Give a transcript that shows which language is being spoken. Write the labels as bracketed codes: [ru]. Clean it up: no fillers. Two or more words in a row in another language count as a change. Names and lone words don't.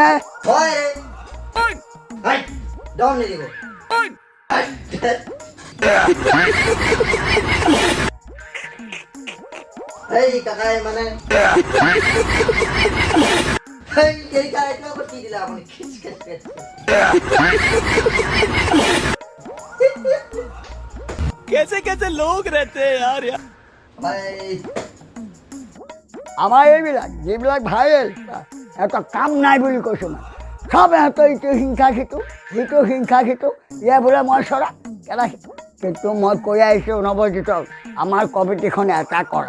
[as] হয় ৰে। হয়, দম নিদিব। এই কাকাই মানে এই কাকাইটো আকৌ কি দিলে আপুনি? খিচ খিচ খিচ। [hi] कैसे कैसे लोग रहते हैं यार यार [as] ভাই আমাৰ এইবিলাক যিবিলাক ভাইৰেল এটা কাম নাই বুলি কৈছোঁ মই। চব ইহঁতৰ ইটো হিংসা সিটো ইয়াৰ বোলে মই চৰা কেলা। কিন্তু মই কৈ আহিছোঁ নৱজিতক আমাৰ কমিটিখন এটা কৰা।